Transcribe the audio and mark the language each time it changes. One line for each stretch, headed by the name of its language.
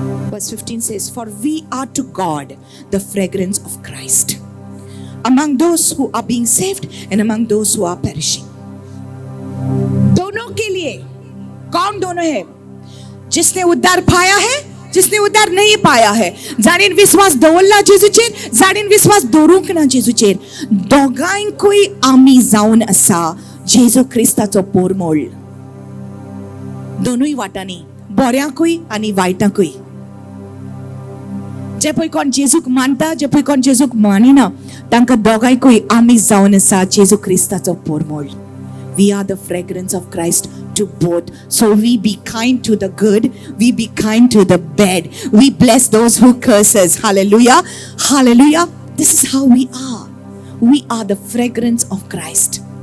English: Verse 15 says, for we are to God the fragrance of Christ among those who are being saved and among those who are perishing.
Hindi: दोनों के लिए, कौन दोनों है? जिसने उद्धार पाया है, जिसने उद्धार नहीं पाया है,
Konkani: जाणीन विश्वास दवरला जेजूचेर, जाणीन विश्वास दवरूंक ना जेजूचेर, दोगांयकूय आमी जावन आसा जेजू क्रिस्ताचो पोरमोळ. दोनूय वाटांनी, बऱ्याकूय आनी वायटाकूय. जे पळय कोण जेजूक मानता, जे पळय कोण जेजूक मानिना, तांकां दोगांयकूय आमी जावन आसा जेजू क्रिस्ताचो पोरमोळ.
English: We are the fragrance of Christ to both. So we be kind to the good, we be kind to the bad. We bless those who curse us. Hallelujah. Hallelujah. This is how we are. We are the fragrance of Christ.